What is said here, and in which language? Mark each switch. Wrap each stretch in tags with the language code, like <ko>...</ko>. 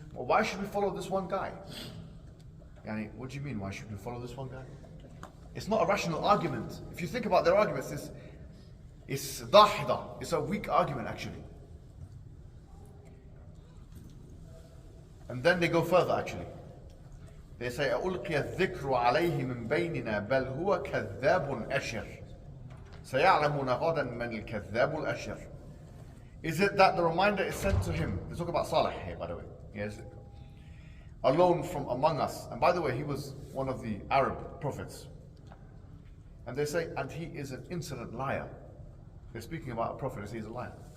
<en>Well, why should we follow this one guy? Yani, what do you mean, why should we follow this one guy? It's not a rational argument. If you think about their arguments, it's dahida. It's a weak argument actually. And then they go further actually. They say,</en> <ar>أُلْقِيَ الذِّكْرُ عَلَيْهِ مِنْ بَيْنِنَا بَلْ هُوَ كَذَّابٌ أَشِرٌ سَيَعْلَمُونَ غَدًا مَنِ الْكَذَّابُ الْأَشِرُ.</ar> <en>Is it that the reminder is sent to him? They talk about Saleh here, by the way. Yes. Alone from among us. And by the way, he was one of the Arab prophets. And they say, and he is an insolent liar. They're speaking about a prophet as he is a liar.</en>